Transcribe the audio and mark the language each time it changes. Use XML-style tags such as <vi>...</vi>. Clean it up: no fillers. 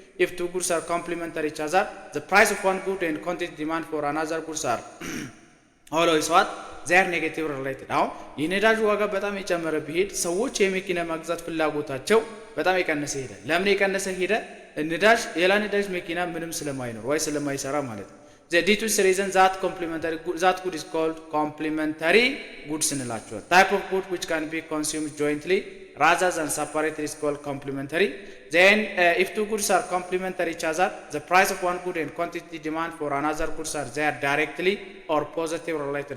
<en>If two goods are complementary each other, the price of one good and quantity demand for another goods are always what? They are negatively related.</en> <am>አሁን የነዳጅ ዋጋ በጣም የጨመረ ቢሄድ ሰዎች የመኪና መግዛት ፍላጎታቸው በጣም የቀነሰ ይሄዳል። ለምን የቀነሰ ሄደ? ነዳጅ ነዳጅ መኪና ምንም ስለማይኖር ወይ ስለማይሰራ ማለት ነው።</am> <en>The D2 reason that good is called complementary goods</en> <am>እንላቸዋለን።</am> <en>Type of good which can be consumed jointly rather than separately is called complementary. Then if two goods are complementary each other, the price of one good and quantity demand for another goods are there directly or positively related.</en>